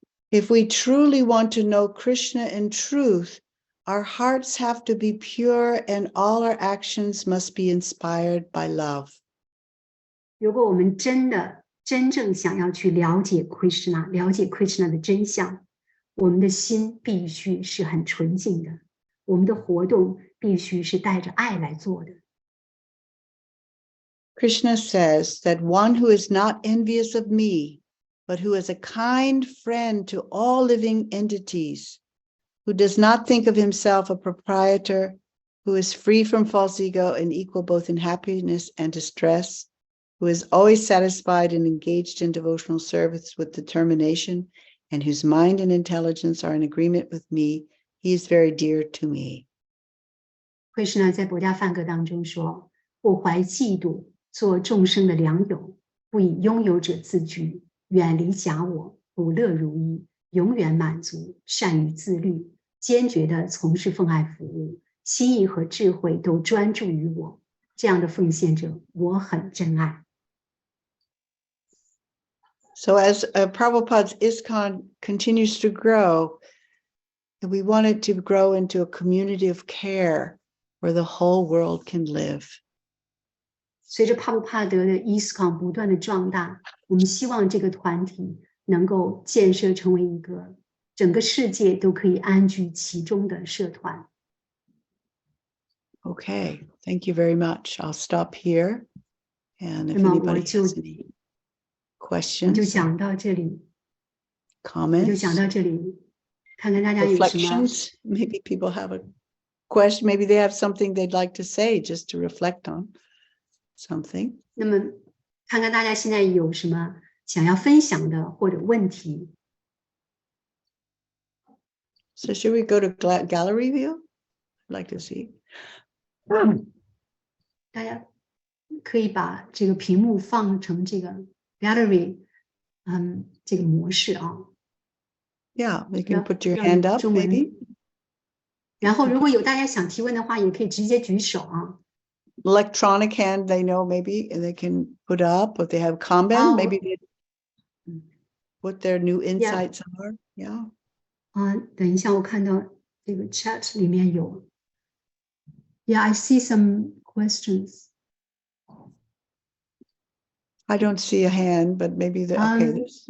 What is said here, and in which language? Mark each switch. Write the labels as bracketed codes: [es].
[en] If we truly want to know Krishna in truth, our hearts have to be pure and all our actions must be inspired by love. [zh] 如果我们真正想要去了解 Krishna 的真相，我们的心必须是很纯净的，我们的活动必须是带着爱来做的。 [en] Krishna says that one who is not envious of me, but who is a kind friend to all living entities, who does not think of himself a proprietor, who is free from false ego and equal both in happiness and distress, who is always satisfied and engaged in devotional service with determination, and whose mind and intelligence are in agreement with me, he is very dear to me. [zh] Krishna 在博家梵歌当中说：“不怀嫉妒，做众生的良友，不以拥有者自居，远离假我，不乐如意，永远满足，善于自律，坚决地从事奉爱服务，心意和智慧都专注于我。这样的奉献者，我很珍爱。” [en] So as Prabhupada's ISKCON continues to grow, we want it to grow into a community of care where the whole world can live. [zh] 随着帕布帕德的 ISKCON 不断的壮大，我们希望这个团体能够建设成为一个整个世界都可以安居其中的社团。 [en] Okay, thank you very much. I'll stop here. And if anybody has any questions, [zh] 我就讲到这里 [en] comments, [zh] 我就讲到这里，看看大家有什么 [en] reflections. Maybe people have a question. Maybe they have something they'd like to say just to reflect on something. [zh] 那么看看大家现在有什么想要分享的或者问题。 [en] So should we go to gallery view? I'd like to see. [zh] 大家可以把这个屏幕放成这个 gallery， 这个模式啊。 [en] Yeah, you can put your hand up, maybe. [zh] 然后如果有大家想提问的话，也可以直接举手啊。 [en] Electronic hand, they know maybe, and they can put up. If they have comment, maybe they what their new insights are. Yeah. [zh] 等一下，我看到这个 chat 里面有。 [en] Yeah, I see some questions. I don't see a hand, but maybe the okay.